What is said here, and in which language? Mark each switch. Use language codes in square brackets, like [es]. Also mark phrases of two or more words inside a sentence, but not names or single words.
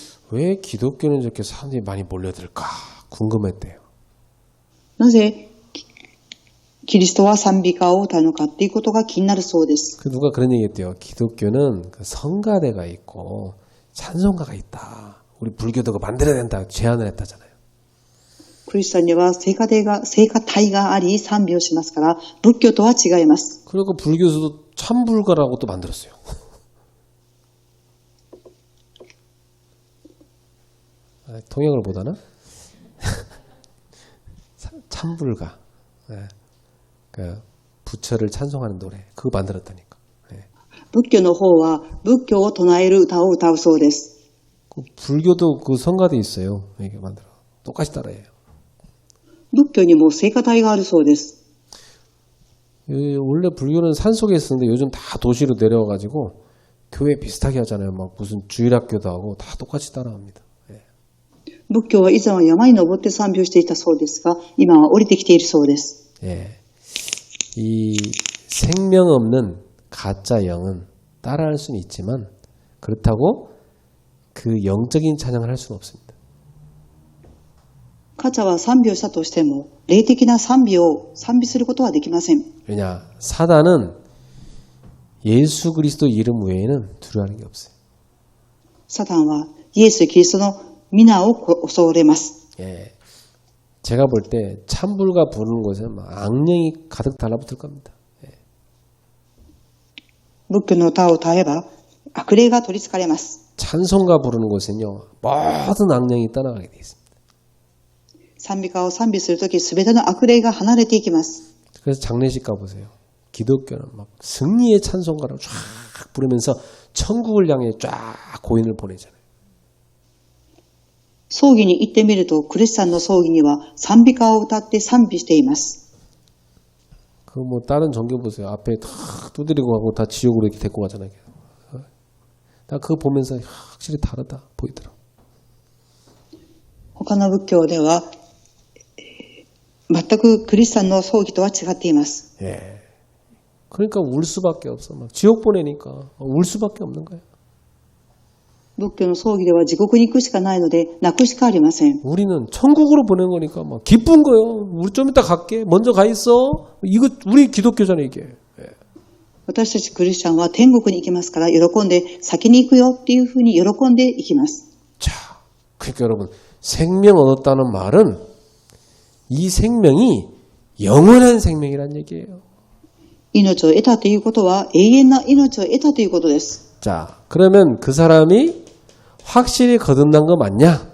[ko] 왜 기독교는 저렇게 사람들이 많이 몰려들까 궁금했대요. [ja] なぜキリストは賛美歌を歌うのかっていうことが気になるそうです。 [ko] 그 누가 그런 얘기했대요. 기독교는 그 성가대가 있고 찬송가가 있다. 우리 불교도가 만들어야 된다 제안을 했다잖아요. [ja] クリスチャンには聖歌隊があり賛美をしますから、仏教とは違います。 [ko] 그리고 불교에서도 참불가라고 또 만들었어요. 통역을 못하나? 참불가. 네. 그 부처를 찬송하는 노래 그거 만들었다니까. 네. [ja] 仏教の方は仏教を唱える歌を歌うそうです。 [ko] 그 불교도 그 성가대 있어요. 이게 만들어. 똑같이 따라해요. [ja] 仏教にも聖歌隊があるそうです。 [ko] 원래 불교는 산속에 있었는데 요즘 다 도시로 내려와가지고 교회 비슷하게 하잖아요. 막 무슨 주일학교도 하고 다 똑같이 따라합니다. [ja] 仏教は以前は山に登って賛美をしていたそうですが、今は降りてきているそうです。 [ko] 예. 이 생명 없는 가짜 영은 따라할 수는 있지만 그렇다고 그 영적인 찬양을 할 수는 없습니다. [ja] カチャは賛美をしたとしても、霊的な賛美を賛美することはできません。 [ko] 왜냐? 사단은 예수 그리스도 이름 외에는 두려워하는 게 없어요. [ja] サタンはイエス・キリストの皆を恐れます。 [ko] 예. 제가 볼 때 참불가 부르는 곳에는 막 악령이 가득 달라붙을 겁니다. [ja] 仏教の歌を歌えば悪霊が取り憑かれます。 [ko] 찬송가 부르는 곳은요 모든 악령이 떠나가게 돼 있습니다. [ja] 賛美歌を賛美するとき、すべての悪霊が離れていきます。 [ko] 그래서 장례식 가보세요. 기독교는 막 승리의 찬송가를 쫙 부르면서 천국을 향해 쫙 고인을 보내잖아요. [ja] 葬儀に行ってみると、クリスチャンの葬儀には賛美歌を歌って賛美しています。 [ko] 그 뭐 다른 종교 보세요. 앞에 다 두드리고 가고 다 지옥으로 이렇게 데리고 가잖아요. 나 그거 보면서 확실히 다르다 보이더라고. [ja] 他の仏教では、全くクリスチャンの葬儀とは違っています。 [ko] 예. 그러니까 울 수밖에 없어. 막 지옥 보내니까 울 수밖에 없는 거예요. [ja] 仏教の葬儀では地獄に行くしかないので、泣くしかありません。 [ko] 우리는 천국으로 보낸 거니까 막 기쁜 거요. 우리 좀 이따 갈게. 먼저 가 있어. 이거 우리 기독교잖아 이게. 예. [ja] 私たちクリスチャンは天国に行きますから、喜んで先に行くよっていうふうに喜んで行きます。 [ko] 자, 그러니까 여러분 생명 얻었다는 말은 이 생명이 영원한 생명이란 얘기예요. [ja] 命を得たということは永遠な命を得たということです。 [ko] 자, 그러면 그 사람이 확실히 거듭난 거 맞냐?